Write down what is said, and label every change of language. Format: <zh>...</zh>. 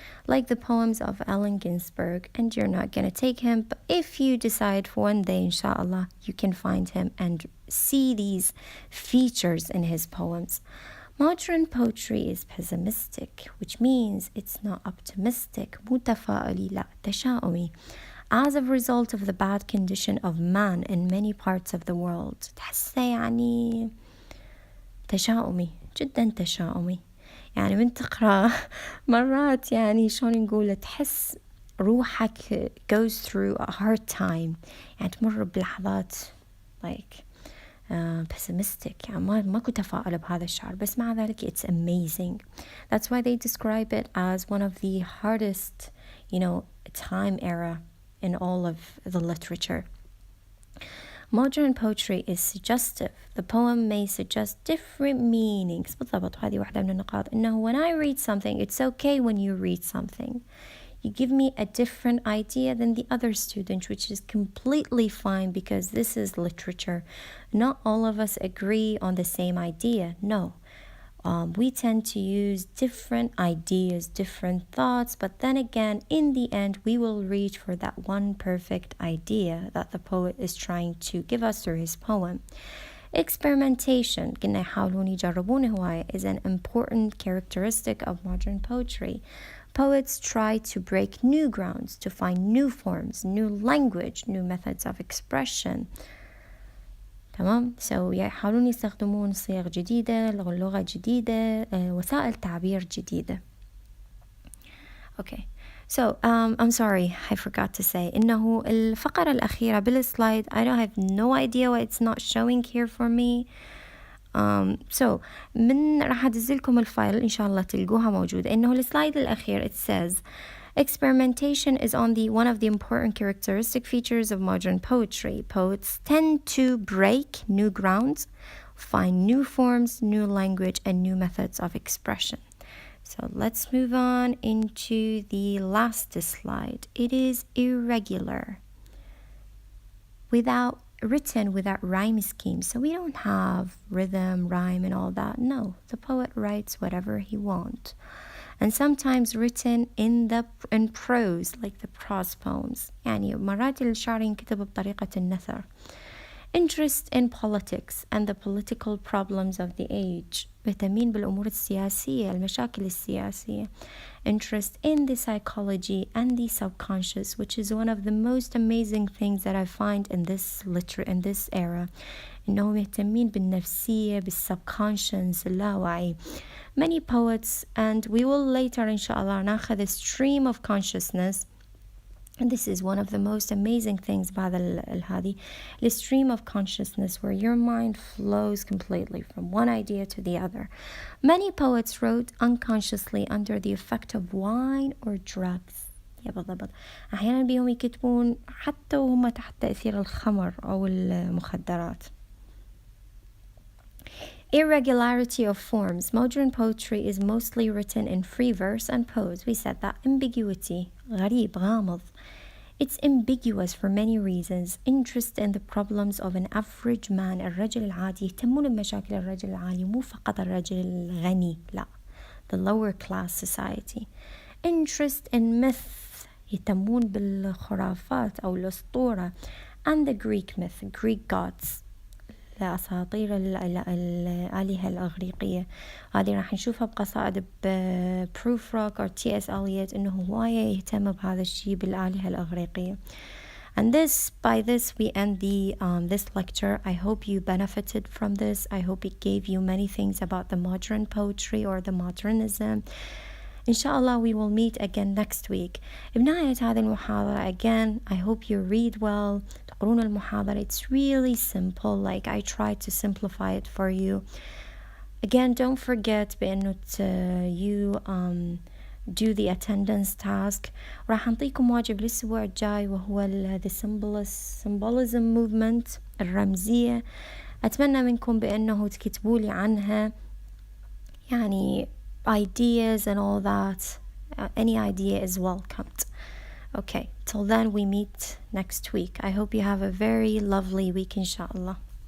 <en>Like the poems of Allen Ginsberg, and you're not gonna take him, but if you decide for one day, inshallah, you can find him and see these features in his poems. Modern poetry is pessimistic, which means it's not optimistic.</en> <ar>متفائلي لا تشاؤمي.</ar> <en>As a result of the bad condition of man in many parts of the world.</en> <ar>تحسه يعني تشاؤمي, جدا تشاؤمي. يعني من تقرأ مرات يعني شلون نقول, تحس روحك</ar> <en>goes through a hard time,</en> <ar>يعني تمر بلحظات</ar> <en>like pessimistic,</en> <ar>يعني ماكو تفاؤل بهذا الشعر, بس مع ذلك</ar> <en>it's amazing. That's why they describe it as one of the hardest, time era in all of the literature. Modern poetry is suggestive. The poem may suggest different meanings.</en> <ar>بالضبط, هذه واحدة من النقاط. إنه</ar> <en>when I read something, it's okay when you read something. You give me a different idea than the other student, which is completely fine because this is literature. Not all of us agree on the same idea. No. We tend to use different ideas, different thoughts, but then again, in the end, we will reach for that one perfect idea that the poet is trying to give us through his poem. Experimentation,</en> <ar>قلنا يحاولون يجربون هواية,</ar> <en>is an important characteristic of modern poetry. Poets try to break new grounds, to find new forms, new language, new methods of expression.</en> <ar>تمام.</ar> <en>So</en> <ar>يحاولون يستخدمون صيغ جديدة, لغة جديدة, وسائل تعبير جديدة.</ar> <en>Okay. So I'm sorry, I forgot to say</en> <ar>إنه الفقرة الأخيرة بالسلايد,</ar> <en>I don't have no idea why it's not showing here for me. So</en> <ar>من راح أدزلكم الفايل إن شاء الله تلقوها موجودة. إنه السلايد الأخير</ar> <en>it says experimentation is one of the important characteristic features of modern poetry. Poets tend to break new grounds, find new forms, new language, and new methods of expression. So let's move on into the last slide. It is irregular, written without rhyme scheme. So we don't have rhythm, rhyme, and all that. No, the poet writes whatever he wants. And sometimes written in prose, like the prose poems.</en> <ar>يعني مرات الشعر ينكتب بطريقة النثر.</ar> <en>Interest in politics and the political problems of the age.</en> <ar>مهتمين بالأمور السياسية, المشاكل السياسية.</ar> <en>Interest in the psychology and the subconscious, which is one of the most amazing things that I find in this era.</en> <ar>إنهم مهتمين بالنفسية, بالsubconscious, اللاوعي.</ar> <en>Many poets, and we will later inshallah</en> <ar>ناخذ</ar> <en>a stream of consciousness. And this is one of the most amazing things about the stream of consciousness, where your mind flows completely from one idea to the other. Many poets wrote unconsciously under the effect of wine or drugs.</en> <ar>بالضبط. أحيانا بيهم يكتبون حتى وهم تحت تأثير الخمر أو المخدرات.</ar> <en>Irregularity of forms. Modern poetry is mostly written in free verse and prose. We said that. Ambiguity.</en> <ar>غريب, غامض.</ar> <en>It's ambiguous for many reasons. Interest in the problems of an average man.</en> <ar>الرجل العادي. يهتمون بمشاكل الرجل العادي, مو فقط الرجل الغني. لا.</ar> <en>The lower class society. Interest in myth.</en> <ar>يهتمون بالخرافات أو الأسطورة.</ar> <en>And the Greek myth. Greek gods.</en> <ar>أساطير الآلهة الأغريقية. هذه راح نشوفها بقصائد بروفروك أو T.S. Eliot, إنه هواية يهتم بهذا الشيء بالآلهة الأغريقية.</ar> <en>And by this we end this lecture. I hope you benefited from this. I hope it gave you many things about the modern poetry or the modernism. Inshallah, we will meet again next week.</en> <ar>بنهاية هذه المحاضرة,</ar> <en>again, I hope you read well.</en> <ar>تقرون المحاضرة.</ar> <en>It's really simple. Like, I try to simplify it for you. Again, don't forget</en> <ar>بأنه</ar> <en>you do the attendance task.</en> <ar>راح نعطيكم واجب الأسبوع الجاي, وهو</ar> <en>the symbolism movement,</en> <ar>الرمزية. أتمنى منكم بأنه تكتبوا لي عنها, يعني</ar> <en>ideas and all that. Any idea is welcomed. Okay, till then we meet next week. I hope you have a very lovely week inshallah.</en>